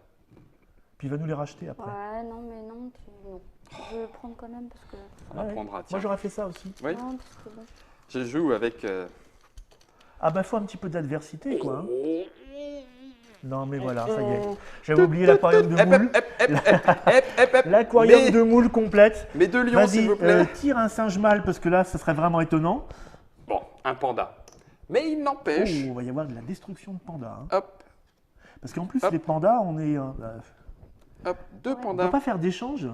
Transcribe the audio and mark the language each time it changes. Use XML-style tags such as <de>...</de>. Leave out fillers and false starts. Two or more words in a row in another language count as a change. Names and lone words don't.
<fr>puis il va nous les racheter après. Ouais, non, mais non, non. Je vais le prendre quand même parce que. On Ouais. apprendra, tiens. Moi, j'aurais fait ça aussi. Oui, Non, parce que bon. je joue avec... Ah bah, faut un petit peu d'adversité, quoi. hein. Non, mais voilà, ça y est. Euh, J'avais oublié l'aquarium de Hep, moules. hep, hep, hep, hep, hep, hep. L'aquarium Mais- de moules complète. Mais deux lions, Vas-y, s'il vous plaît. tire un singe mâle, parce que là, ce serait vraiment étonnant. Bon, un panda. Mais il Oh, n'empêche... il va y avoir de la destruction de pandas. hein. Hop, Parce qu'en plus, Hop. les pandas, on est... hop, deux on peut pandas. pas faire d'échange.</fr>